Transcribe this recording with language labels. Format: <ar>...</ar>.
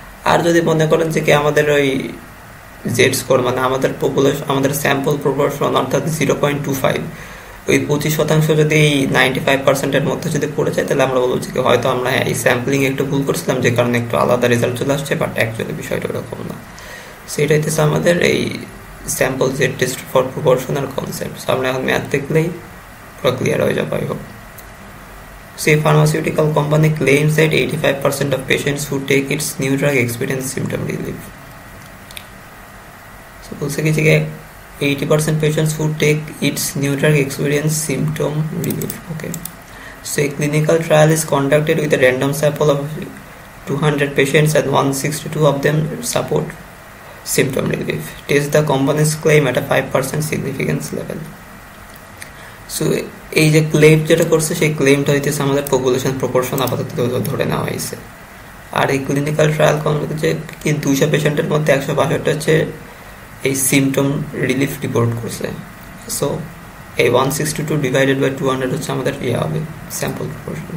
<bn>আর যদি মনে করেন যে কি আমাদের ওই জেড স্কোর মানে আমাদের স্যাম্পল প্রপোর্শন অর্থাৎ 0.25, ওই 25% যদি এই 95%-এর মধ্যে যদি পড়ে যায়, তাহলে আমরা বলবো যে হয়তো আমরা এই স্যাম্পলিং একটু ভুল করছিলাম, যে কারণে একটু আলাদা রেজাল্ট চলে আসছে, বাট অ্যাকচুয়ালি বিষয়টা ওরকম না। সেটা হইতেছে আমাদের এই sample Z test for proportional concept. আমরা এখন ম্যাথ দেখলেই পুরো ক্লিয়ার হয়ে যাবে।</bn> <en>So, a pharmaceutical company claims that 85% of patients who take its new drug experience symptom relief. So,</en> <bn>বলছে কি যে</bn> <en>80% patients who take its new drug experience symptom relief. Okay. So, a clinical trial is conducted with a random sample of 200 patients and 162 of them support symptom relief. Test the company's claim at a 5% significance level.</en> <bn>So এই যে claim যেটা করছে সেই ক্লেমটা হইতেছে আমাদের population proportion আপাতত ধরে নেওয়া হয়েছে। আর এই ক্লিনিক্যাল ট্রায়াল যে কি 200 পেশেন্টের মধ্যে 162 হচ্ছে এই সিমটম রিলিফ রিপোর্ট করছে। সো এই 162 ডিভাইডেড বাই 200 হচ্ছে আমাদের হবে স্যাম্পল প্রপোর্শন।</bn>